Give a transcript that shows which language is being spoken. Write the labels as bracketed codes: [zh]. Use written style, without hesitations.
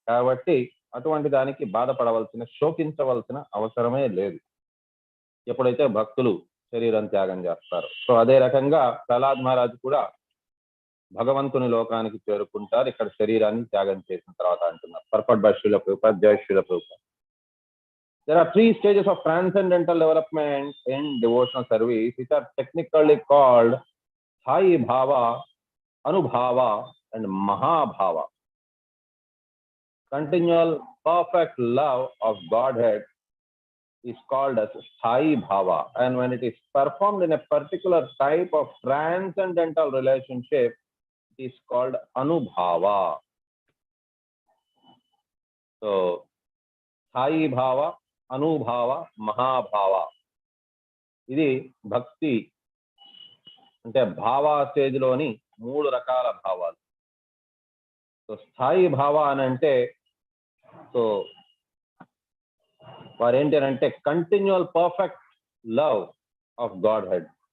[te] కాబట్టి అటువంటి దానికి బాధపడవలసిన, శోకించవలసిన అవసరమే లేదు ఎప్పుడైతే భక్తులు శరీరం త్యాగం చేస్తారు. సో అదే రకంగా ప్రహ్లాద్ మహారాజు కూడా భగవంతుని లోకానికి చేరుకుంటారు ఇక్కడ శరీరాన్ని త్యాగం చేసిన తర్వాత అంటున్నారు. [en] Purport by Srila Prabhupada, జై Srila Prabhupada. There are 3 stages of transcendental development in devotional service, which are technically called Sthai Bhava, Anubhava, and Mahabhava. Continual perfect love of Godhead is called as Sthai Bhava, and when it is performed in a particular type of transcendental relationship, it is called Anubhava. [sa] So, Sthai Bhava, అనుభావ, మహాభావ. [te] ఇది భక్తి అంటే భావ స్టేజ్లోని 3 రకాల భావాలు. So స్థాయి భావ అని అంటే సో వారేంటి అని అంటే [en] Continual perfect love of Godhead.